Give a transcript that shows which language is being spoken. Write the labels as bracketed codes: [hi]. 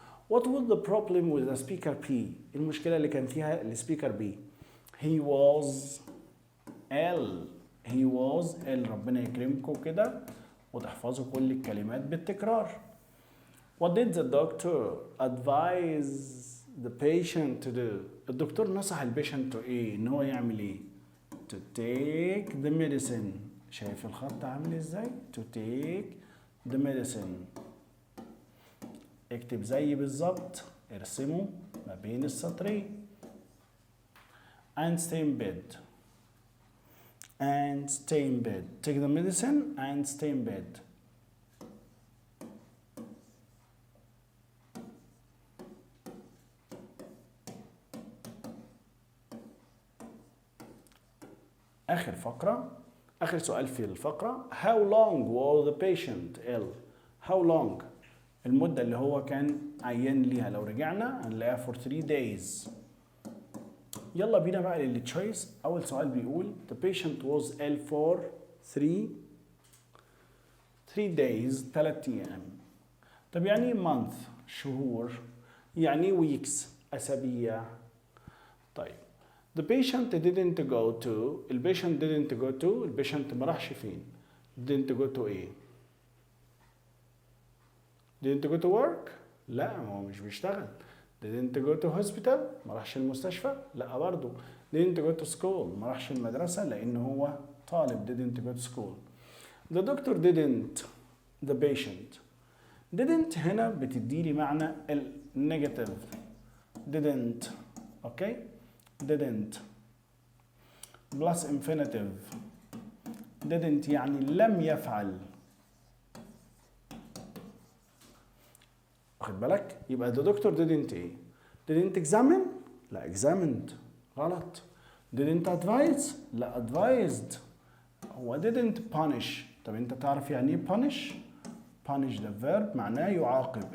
[en] What was the problem with the speaker P؟ [ar] المشكلة اللي كان فيها السبيكر B. [en] he was ill. [ar] ربنا يكرمكم كده وتحفظوا كل الكلمات بالتكرار. [en] What did the doctor advise the patient to do؟ [ar] الدكتور نصح البيشنت ايه؟ ان هو يعمل ايه؟ [en] to take the medicine. [ar] شايف الخط عامل ازاي؟ [en] to take the medicine. [ar] اكتب زي بالظبط، ارسمه ما بين السطرين. [en] and stay in bed and stay in bed. take the medicine and stay in bed. [ar] آخر فقرة، آخر سؤال في الفقرة. [en] how long was the patient ill? how long [ar] المدة اللي هو كان عيان ليها. لو رجعنا هنلاقيها [en] for 3 days. [ar] يلا بينا بقى للتشويس. [en] أول سؤال بيقول the patient was ill for 3 days [ar] 3 أيام. طب يعني month شهور، يعني weeks أسابيع. [en] طيب the patient didn't go to، البيشنت didn't go to، [ar] البيشنت ما راحش فين؟ [en] didn't go to ايه؟ didn't go to work؟ [ar] لا هو مش بيشتغل. [en] didn't go to hospital؟ [ar] ما راحش المستشفى؟ لا برضه. [en] didn't go to school؟ [ar] ما راحش المدرسة لأن هو طالب. [en] didn't go to school. the doctor didn't the patient. [ar] didn't هنا بتديلي معنى النيجاتيف. [en] didn't [ar] اوكي؟ [en] didn't plus infinitive. didn't [ar] يعني لم يفعل. واخد بالك؟ يبقى [en] the doctor didn't [ar] ايه؟ [en] didn't examine؟ [ar] لا [en] examined [ar] غلط. [en] didn't advise؟ لا advised. هو didn't punish. [ar] طب انت تعرف يعني ايه punish؟ punish ده verb معناه يعاقب.